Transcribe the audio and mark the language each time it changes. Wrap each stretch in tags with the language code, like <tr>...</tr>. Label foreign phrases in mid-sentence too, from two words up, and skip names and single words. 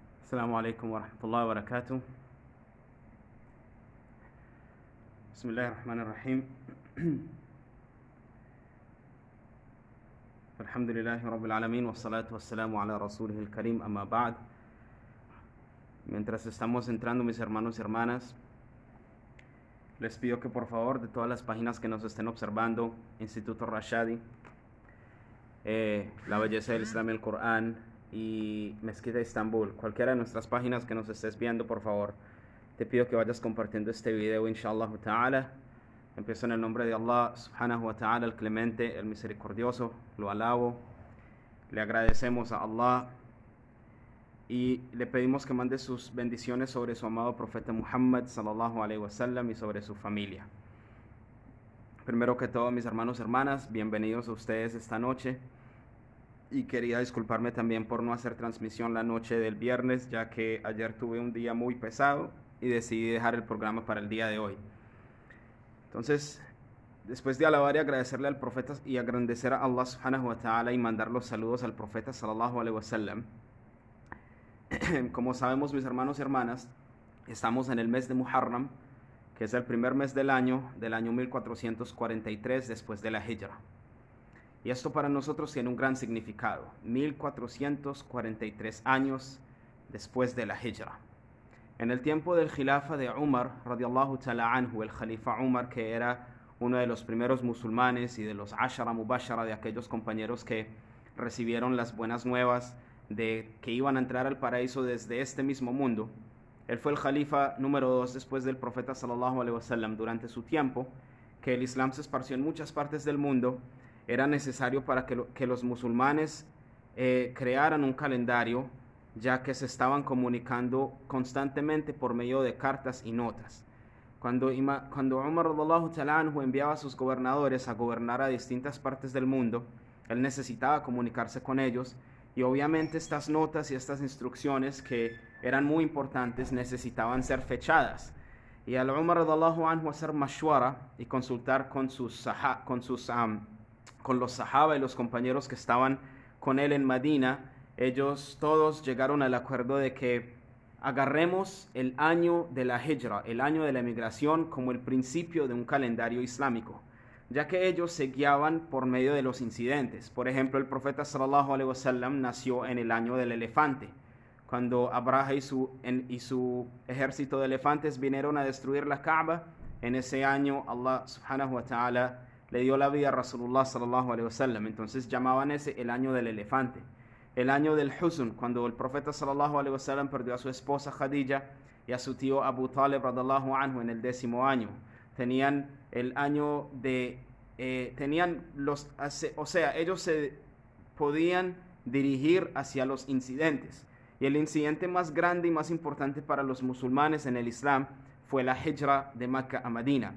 <ar>السلام عليكم ورحمة الله وبركاته. بسم الله الرحمن الرحيم. الحمد لله رب العالمين والصلاة والسلام على رسوله الكريم, أما بعد.</ar> <es>Mientras estamos entrando, mis hermanos y hermanas, les pido que por favor, de todas las páginas que nos estén observando, Instituto Rashadi, La Belleza del Islam y el Corán y Mezquita Estambul, cualquiera de nuestras páginas que nos estés viendo, por favor, te pido que vayas compartiendo este video,</es> <ar>إن شاء الله تعالى.</ar> <es>Empiezo en el nombre de</es> <ar>الله سبحانه وتعالى,</ar> <es>el clemente, el misericordioso. Lo alabo, le agradecemos a Allah y le pedimos que mande sus bendiciones sobre su amado profeta Muhammad</es> <ar>صلى الله عليه وسلم</ar> <es>y sobre su familia. Primero que todo, mis hermanos y hermanas, bienvenidos a ustedes esta noche, y quería disculparme también por no hacer transmisión la noche del viernes, ya que ayer tuve un día muy pesado y decidí dejar el programa para el día de hoy. Entonces, después de alabar y agradecerle al profeta y agradecer a</es> <ar>الله سبحانه وتعالى</ar> <es>y mandar los saludos al profeta</es> <ar>صلى الله عليه وسلم,</ar> <es>como sabemos, mis hermanos y hermanas, estamos en el mes de Muharram, que es el primer mes del año 1443 después de la Hijra. Y esto para nosotros tiene un gran significado. 1443 años después de la Hijra. En el tiempo del Khilafa de Umar,</es> <ar>رضي الله تعالى عنه,</ar> <es>el Khalifa Umar, que era uno de los primeros musulmanes y de los</es> <ar>العشرة المبشرة,</ar> <es>de aquellos compañeros que recibieron las buenas nuevas de que iban a entrar al paraíso desde este mismo mundo. Él fue el Khalifa número 2 después del profeta</es> <ar>صلى الله عليه وسلم.</ar> <es>Durante su tiempo, que el Islam se esparció en muchas partes del mundo, era necesario para que los musulmanes crearan un calendario, ya que se estaban comunicando constantemente por medio de cartas y notas. Cuando Umar</es> <ar>رضي الله تعالى عنه</ar> <es>enviaba a sus gobernadores a gobernar a distintas partes del mundo, él necesitaba comunicarse con ellos, y obviamente estas notas y estas instrucciones, que eran muy importantes, necesitaban ser fechadas. Y al Umar</es> <ar>رضي الله عنه</ar> <es>hacer mashwara y consultar con los sahaba y los compañeros que estaban con él en Medina, ellos todos llegaron al acuerdo de que agarremos el año de la Hijra, el año de la emigración, como el principio de un calendario islámico, ya que ellos se guiaban por medio de los incidentes. Por ejemplo, el profeta</es> <ar>صلى الله عليه وسلم</ar> <es>nació en el año del elefante, cuando Abraha y su ejército de elefantes vinieron a destruir la Kaaba. En ese año</es> <ar>الله سبحانه وتعالى</ar> <es>le dio la vida a</es> <ar>رسول الله صلى الله عليه وسلم.</ar> <es>Entonces llamaban ese el año del elefante. El año del Huzn, cuando el profeta</es> <ar>صلى الله عليه وسلم</ar> <es>perdió a su esposa Khadija y a su tío Abu Talib</es> <ar>رضي الله عنه</ar> <es>en el 10º año. Tenían el año de ellos se podían dirigir hacia los incidentes, y el incidente más grande y más importante para los musulmanes en el Islam fue la Hijra de Mecca a Medina.</es>